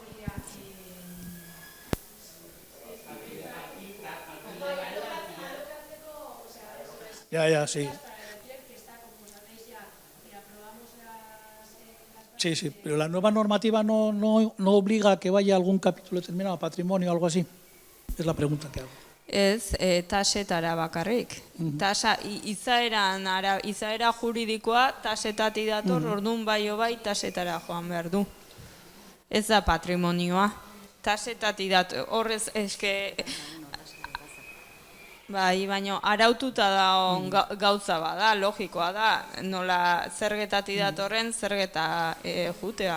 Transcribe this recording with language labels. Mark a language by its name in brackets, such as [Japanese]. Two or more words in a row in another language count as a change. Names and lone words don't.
[Spanish] Ya, sí. Sí, pero la nueva normativa no obliga a que vaya a algún capítulo determinado, patrimonio o algo así. Es la pregunta que hago. [Basque] Ez, tasetara bakarrik. Izaera juridikoa tasetatik dator, orduan bai tasetara joan behar du. Ez da patrimonioa. Tasetatik dator, horrez eske... Bai, baina araututa da gauza bada, logikoa da, nola zergetatik datorren zergeta jutea.